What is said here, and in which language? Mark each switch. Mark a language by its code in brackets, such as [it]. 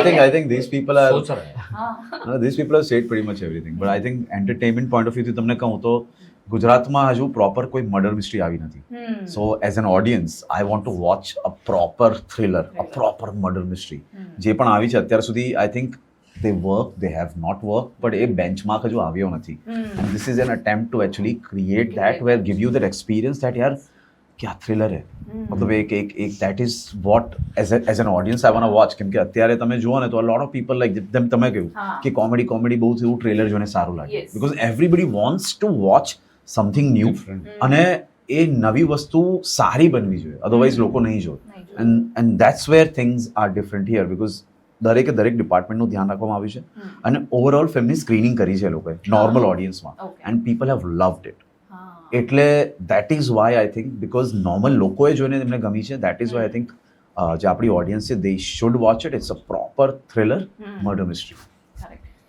[en] I think these people are [hi] सोच रहा है. [gu] હા. [en] No, these people have said pretty much everything. But I think entertainment point of view [gu] થી તમને કહું તો ગુજરાતમાં હજુ પ્રોપર કોઈ મર્ડર મિસ્ટ્રી આવી નથી. હમ. [en] So as an audience, I want to watch a proper thriller, a proper murder mystery. Hmm. [gu] જે પણ આવી છે અત્યાર સુધી, [en] I think they work, they have not worked, but [gu] A benchmark હજુ આવ્યો નથી. હમ. [en] And this is an attempt to actually create that, where give you that experience that [hi] यार क्या thriller है. मतलब एक [en] that is what as an audience I want to watch. [gu] કેમ કે અત્યારે તમે જુઓ ને તો [en] a lot of people like them, [gu] તમે કહ્યું હા. કે કોમેડી બહુ થયું, ટ્રેલર જોઈને સારું લાગે, [en] Yes. because everybody wants to watch something new. Different. [gu] અને એ નવી વસ્તુ સારી બનવી જોઈએ, અધરવાઇઝ લોકો નહીં જોવે. નહીં જોયું. [en] and that's where things are different here, because [gu] દરેક ડિપાર્ટમેન્ટનું ધ્યાન રાખવામાં આવ્યું છે. હમ. અને ઓવરઓલ ફિલ્મની સ્ક્રીનિંગ કરી છે લોકોએ normal ઓડિયન્સમાં, [en] Okay. And people have loved it. [gu] હા. એટલે [en] that is why I think, because normal લોકોએ જોઈને એમને ગમી છે, that is why I think [gu] જે આપણી ઓડિયન્સ છે, [en] They should watch it. It's a proper thriller hmm. [gu] Murder mystery. [en] Correct.